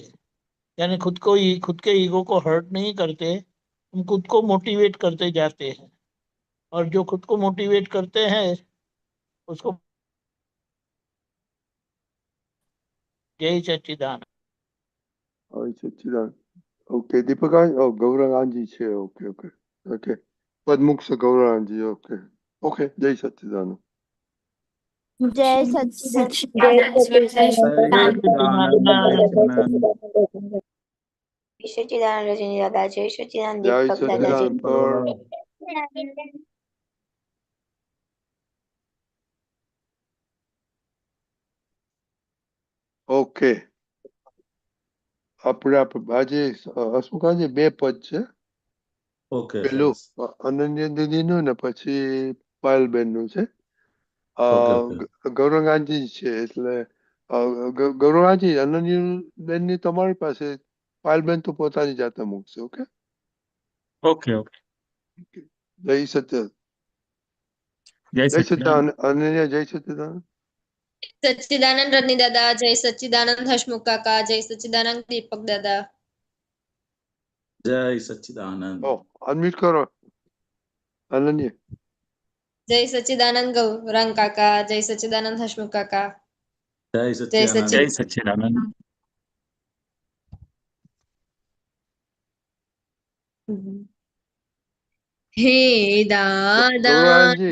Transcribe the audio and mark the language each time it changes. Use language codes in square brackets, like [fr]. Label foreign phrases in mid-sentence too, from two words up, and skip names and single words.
[hi] यानी खुद के ईगो को हर्ट नहीं करते, हम खुद को मोटिवेट करते जाते हैं। और जो खुद को मोटिवेट करते हैं उसको जय सच्चिदानंद। [gu] ओके, दीपक, गौरांगी છે, [en] okay okay okay, [gu] પદમુખ છે ગૌરાંગજી, [en] okay okay, [gu] જય સच्चिदानंद। [hi] जय सच्चिदानंद। जय सच्चिदानंद। जय सच्चिदानंद। जय सच्चिदानंद रजनी दादा, जय सच्चिदानंद जय दीपक दादा, जय [gu] सच्चिदानंद पर ઓકે, આપણે આજે હસમુખાજી બે પદ છે, ઓકે પેલું સરસ. અનન્યા દીદીનું ને પછી પાયલબેનનું છે. [en] okay okay. [gu] ગૌરંગાજી છે, એટલે ગૌરંગાજી અનન્યાબેનની તમારી પાસે, પાયલબેન તો પોતાની જાતે મૂકશે. ઓકે, [en] okay okay. [gu] જય સચ્ચિદાનંદ, [hi] जय [gu] જય [hi] सच्चिदानंद. [gu] સચ્ચિદાનંદ અનન્યા, જય સચ્ચિદાનંદ। [hi] सच्चिदानंद रजनी दादा, जय सच्चिदानंद हसमुख काका, जय सच्चिदानंद दीपक दादा। जय सच्चिदानंद। [gu] ઓ અનમ્યુટ કરો અનન્યા। [hi] जय सच्चिदानंद गौरंग काका, जय सच्चिदानंद हसमुख काका। जय जय सच्चिदानंद। जय सच्चिदानंद। सच्चिदानंद। हे दादाजी।